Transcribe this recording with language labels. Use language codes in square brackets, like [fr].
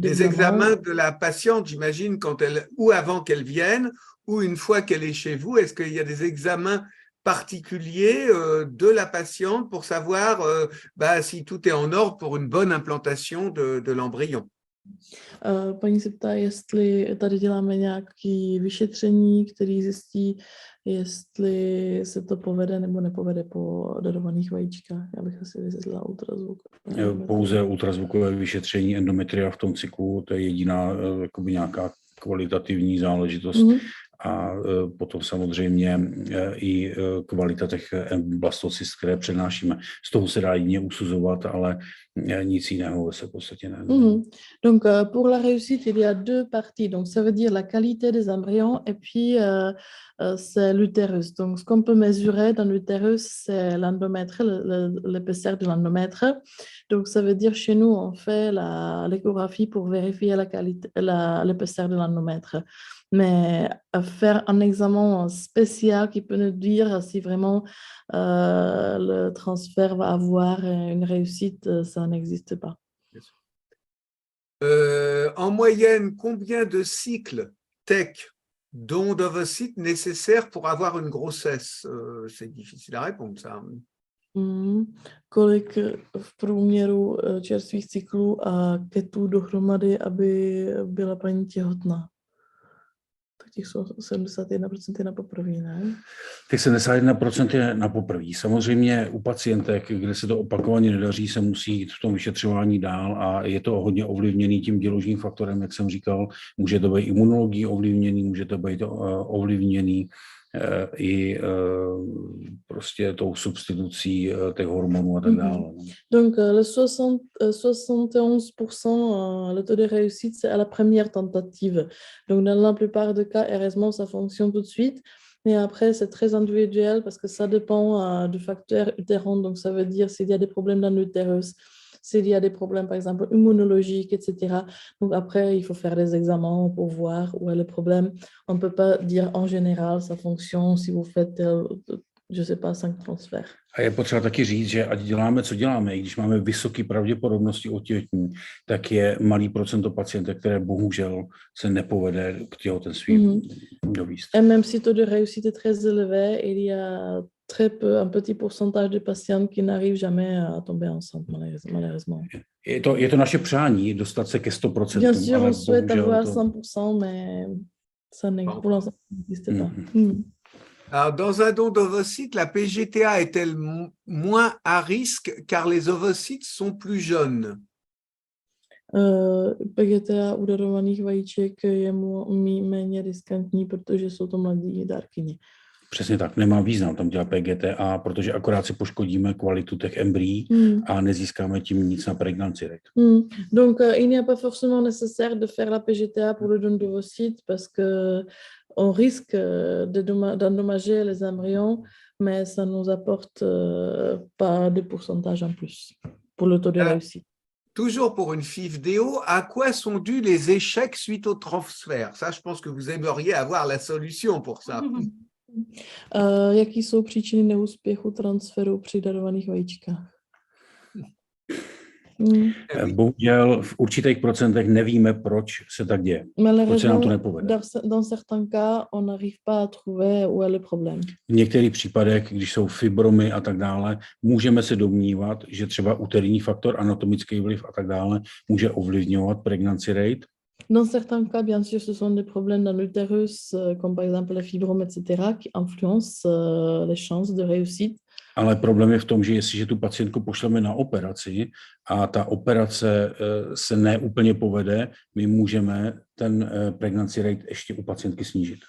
[fr] Des examens de la patiente, j'imagine, ou avant qu'elle vienne, ou une fois qu'elle est chez vous, est-ce qu'il y a des examens particulier de la patiente pour savoir si tout est en ordre pour une bonne implantation de l'embryon? [cs] Paní se ptá, jestli tady děláme nějaké vyšetření, které zjistí, jestli se to povede nebo nepovede po darovaných vajíčkách. Já bych asi vysvětlila ultrazvuk. Pouze ultrazvukové vyšetření endometria v tom cyklu, to je jediná jakoby nějaká kvalitativní záležitost. A potom samozřejmě i kvalita těch blastocyst, které přenášíme. Z toho se dá jedině usuzovat, ale nic jiného se v podstatě ne. [fr] Donc, pour la réussite, il y a deux parties. Donc, ça veut dire la qualité des embryons et puis c'est l'utérus. Donc, ce qu'on peut mesurer dans l'utérus, c'est l'endomètre, l'épaisseur de l'endomètre. Donc, ça veut dire chez nous, on fait l'échographie pour vérifier la qualité, l'épaisseur de l'endomètre. Mais faire un examen spécial qui peut nous dire si vraiment le transfert va avoir une réussite, ça n'existe pas. En moyenne, combien de cycles tech d'ondes ovocytes nécessaires pour avoir une grossesse? C'est difficile à répondre, ça. [cs] Kolik v průměru čerstvých cyklů a ketů dohromady, aby byla paní těhotná? Tak těch jsou 71% je na poprví, ne? Těch 71% je na poprví. Samozřejmě u pacientek, kde se to opakovaně nedaří, se musí jít v tom vyšetřování dál a je to hodně ovlivněný tím děložním faktorem, jak jsem říkal. Může to být imunologií ovlivněný, může to být ovlivněný i prostě tou substitucí těch hormonů a tak dále. [fr] Donc le 71%, le taux de réussite, c'est à la première tentative. Donc dans la plupart des cas, heureusement, ça fonctionne tout de suite. Mais après, c'est très individuel parce que ça dépend du facteur utérien. Donc ça veut dire s'il y a des problèmes dans l'utérus, s'il y a des problèmes, par exemple, immunologiques, etc. Donc après, il faut faire des examens pour voir où est le problème. On ne peut pas dire en général, ça fonctionne si vous faites, je ne sais pas, 5 transferts. [cs] A je potřeba taky říct, že ať děláme, co děláme, i když máme vysoké pravděpodobnosti otěhotnění, tak je malý procento pacientek, které bohužel se nepovede k těhotenství dovést. [fr] Et même si taux de réussite est très élevé, il y a très peu, un petit pourcentage de patients qui n'arrivent jamais à tomber enceinte, malheureusement. [cs] Je to naše přání, dostat se ke 100%. [fr] Bien sûr, on souhaite avoir 100%, mais ça pour l'instant, n'existe pas. Alors, dans un don d'ovocytes, la PGTA est-elle moins à risque car les ovocytes sont plus jeunes? [cs] PGTA u darovaných vajíček je méně riskantní, protože jsou to mladí dárkyně. Přesně tak, nemá význam tam dělat PGTA, protože akorát si poškodíme kvalitu těch embryí a nezískáme tím nic na pregnancy rate. [fr] Donc, il n'y a pas forcément nécessaire de faire la PGTA pour le don d'ovocytes parce que on risque d'endommager les embryons, mais ça ne nous apporte pas de pourcentage en plus pour le taux de réussite. Toujours pour une FIV-DO, à quoi sont dus les échecs suite au transfert? Ça, je pense que vous aimeriez avoir la solution pour ça. [cs] Jaký jsou příčiny neúspěchu transferu při darovaných vajíčkách? Bohužel v určitých procentech nevíme, proč se tak děje. Proč se nám to nepovede. [fr] Dans certains cas, on n'arrive pas à trouver où est le problème. [cs] V některých případech, když jsou fibromy a tak dále, můžeme se domnívat, že třeba uterní faktor, anatomický vliv a tak dále může ovlivňovat pregnancy rate. [fr] Dans certains cas, bien sûr, ce sont des problèmes dans l'utérus, comme par exemple les fibromes, etc., qui influencent les chances de réussite. [cs] Ale problém je v tom, že jestliže tu pacientku pošleme na operaci a ta operace se neúplně povede, my můžeme ten pregnancy rate ještě u pacientky snížit.